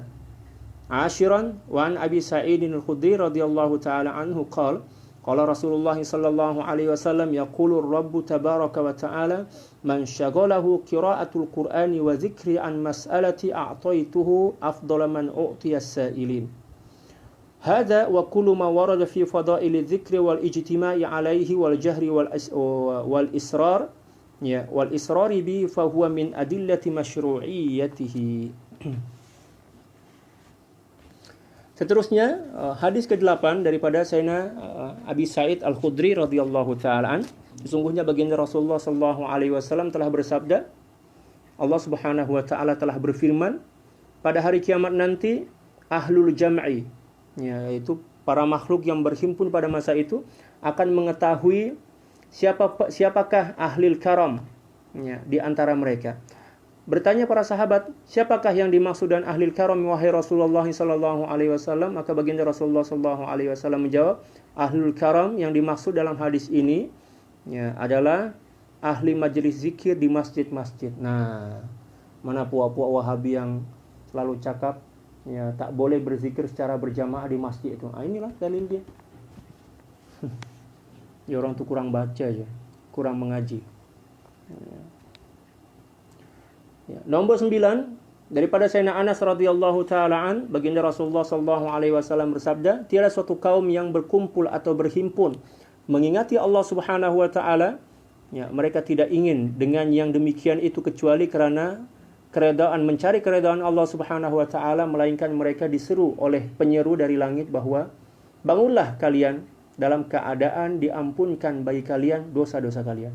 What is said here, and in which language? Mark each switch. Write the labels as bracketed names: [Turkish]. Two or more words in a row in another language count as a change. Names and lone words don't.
[Arabic] عاشرا، وعن أبي سعيد الخدري رضي الله تعالى عنه قال قال رسول الله صلى الله عليه وسلم يقول الرب تبارك وتعالى من شغله قراءة القرآن وذكري عن مسألتي أعطيته أفضل من أعطي السائلين. هذا وكل ما ورد في فضائل الذكر والاجتماع عليه والجهر والإسرار والإسرار به فهو من أدلة مشروعيته. [Malay] Seterusnya hadis ke-8 daripada Sayyidina Abi Sa'id Al-Khudri [Arabic] رضي الله تعالى عن. [Malay] Sesungguhnya baginda Rasulullah [Arabic] صلى الله عليه وسلم [Malay] telah bersabda, Allah [Arabic] سبحانه وتعالى [Malay] telah berfirman, pada hari kiamat nanti [Arabic] أهل الجمع, [Malay] yaitu para makhluk yang berhimpun pada masa itu akan mengetahui siapakah [Arabic] أهل الكرم [Malay] di antara mereka. Bertanya para sahabat, siapakah yang dimaksud dan [Arabic] أهل الكرم [Malay] wahai Rasulullah [Arabic] صلى الله عليه وسلم? [Malay] Maka baginda Rasulullah [Arabic] صلى الله عليه وسلم [Malay] menjawab, [Arabic] أهل الكرم [Malay] yang dimaksud dalam hadis ini ya, adalah ahli majelis zikir di masjid-masjid. Nah, mana puak-puak Wahabi yang selalu cakap ya tak boleh berzikir secara berjamaah di masjid itu. Inilah dalil dia. [Indonesian] Ya orang tuh kurang baca aja, kurang mengaji. [Malay] Ya. Nombor 9 daripada Sayyidina Anas [Arabic] رضي الله تعالى عن, [Malay] baginda Rasulullah [Arabic] صلى الله عليه وسلم [Malay] bersabda, tiada suatu kaum yang berkumpul atau berhimpun mengingati Allah [Arabic] سبحانه وتعالى, [Malay] ya, mereka tidak ingin dengan yang demikian itu kecuali karena mencari keredaan Allah [Arabic] سبحانه وتعالى, [Malay] melainkan mereka diseru oleh penyeru dari langit bahwa bangunlah kalian dalam keadaan diampunkan bagi kalian dosa-dosa kalian.